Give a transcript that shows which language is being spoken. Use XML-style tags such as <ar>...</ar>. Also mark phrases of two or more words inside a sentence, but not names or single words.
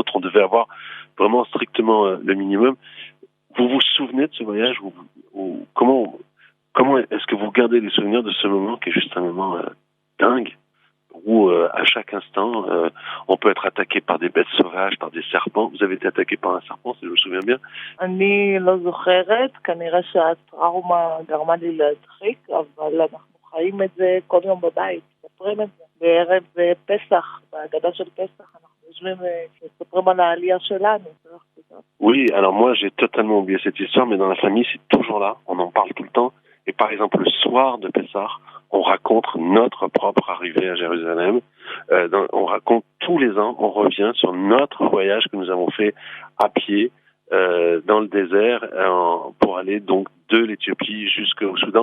<fr>On devait avoir vraiment strictement le minimum. Vous vous souvenez de ce voyage ou comment est-ce que vous gardez les souvenirs de ce moment qui est juste un moment dingue, où à chaque instant on peut être attaqué par des bêtes sauvages, par des serpents. Vous avez été attaqué par un serpent, si je me souviens bien.</fr> <he>אני לא זוכרת, כנראה שהטראומה גרמה לי להדחיק, אבל אנחנו חיים את זה כל יום בבית, מספרים את זה. בערב פסח, בהגדה של פסח, אנחנו יושבים ומספרים על העלייה שלנו.</he> <fr>Oui, alors moi j'ai totalement oublié cette histoire, mais dans la famille c'est toujours là, on en parle tout le temps. Et par exemple, le soir de Pessah, on raconte notre propre arrivée à Jérusalem. On raconte tous les ans, on revient sur notre voyage que nous avons fait à pied dans le désert pour aller donc de l'Éthiopie jusqu'au Soudan.</fr>